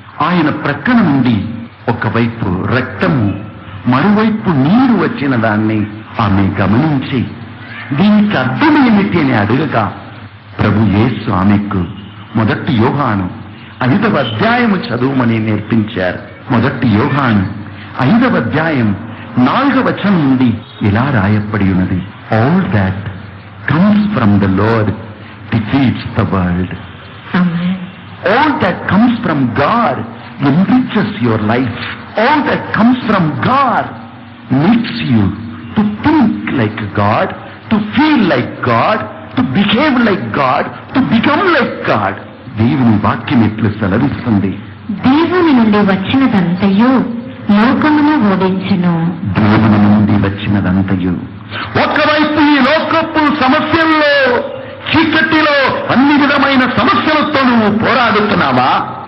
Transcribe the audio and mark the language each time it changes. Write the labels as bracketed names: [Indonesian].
[Telugu] ఆయన ప్రక్కన నుండి ఒకవైపు రక్తము, మరోవైపు నీరు వచ్చిన దాన్ని ఆమె గమనించి దీనికి అర్థం ఏమిటి అని అడగగా ప్రభు యేసు ఆమెకు 1 యోహాను 5వ అధ్యాయము చదువుమని నేర్పించారు. 1 యోహాను 5వ అధ్యాయం 4వ వచనం నుండి ఇలా రాయబడి ఉన్నది, [English] All that comes from the Lord defeats the world. Amen. All that comes from God enriches your life. All that comes from God makes you to think like God, to feel like God, to behave like God, to become like God. [Telugu] దేవుని వాక్యం ఎట్లు సెలవిస్తుంది? దేవుని నుండి వచ్చినదంతయు లోకమును ఓడించును. దేవుని నుండి వచ్చినదంతయు. ఒకవైపు ఈ లోకపు సమస్యల్లో, చీకటిలో, అన్ని విధమైన సమస్యలతో నువ్వు పోరాడుతున్నావా?